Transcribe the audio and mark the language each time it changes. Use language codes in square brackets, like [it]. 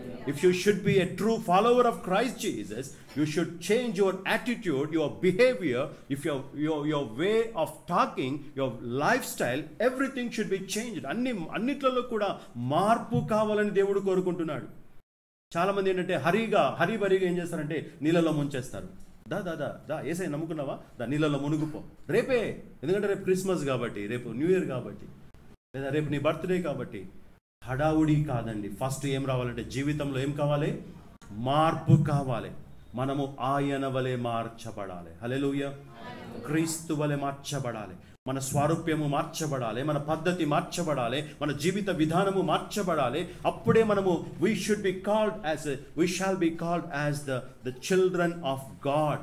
[en] If you should be a true follower of Christ Jesus, you should change your attitude, your behavior, if your way of talking, your lifestyle, everything should be changed. [te] అన్నిట్లలో కూడా మార్పు కావాలని దేవుడు కోరుకుంటున్నాడు. చాలా మంది ఏంటంటే హరిబరిగా ఏం చేస్తారంటే నీళ్ళలో ముంచేస్తారు. దా ఏసై నమ్ముకున్నావా? నీళ్ళలో మునుగుపో రేపే, ఎందుకంటే రేపు క్రిస్మస్ కాబట్టి, రేపు న్యూ ఇయర్ కాబట్టి, లేదా రేపు నీ బర్త్డే కాబట్టి. హడావుడి కాదండి. ఫస్ట్ ఏం రావాలంటే జీవితంలో ఏం కావాలి? మార్పు కావాలి. మనము ఆయన వలె మార్చబడాలి. హల్లెలూయా. క్రీస్తు వలె మార్చబడాలి. మన స్వారూప్యము మార్చబడాలి, మన పద్ధతి మార్చబడాలి, మన జీవిత విధానము మార్చబడాలి. అప్పుడే మనము [en] we shall be called as the children of God.